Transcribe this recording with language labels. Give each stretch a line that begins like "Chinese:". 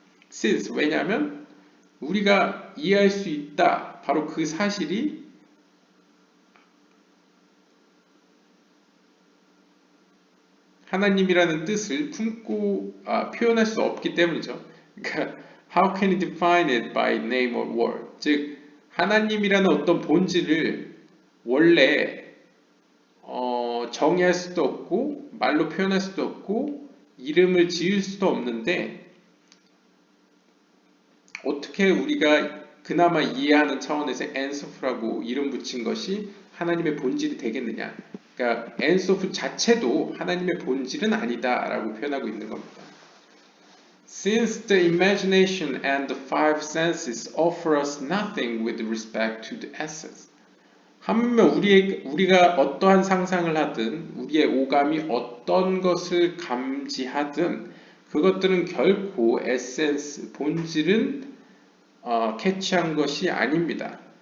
English: Since
Korean: 왜냐하면 우리가 이해할 수 있다. 바로 그 사실이 하나님이라는 뜻을 품고 표현할 수 없기 때문이죠. 그러니까
English: how can you define it by name or word?
Korean: 즉 하나님이라는 어떤 본질을 원래 정의할 수도 없고 말로 표현할 수도 없고 이름을 지을 수도 없는데 어떻게 우리가 그나마 이해하는 차원에서 엔소프라고 이름 붙인 것이 하나님의 본질이 되겠느냐? 그러니까 엔소프 자체도 하나님의 본질은 아니다라고 표현하고 있는 겁니다.
English: Since the imagination and the five senses offer us nothing with respect to the essence.
Korean: 한면 우리가 어떠한 상상을 하든 우리의 오감이 어떤 것을 감지하든 그것들은 결코 에센스, 본질은 캐치한 것이 아닙니다.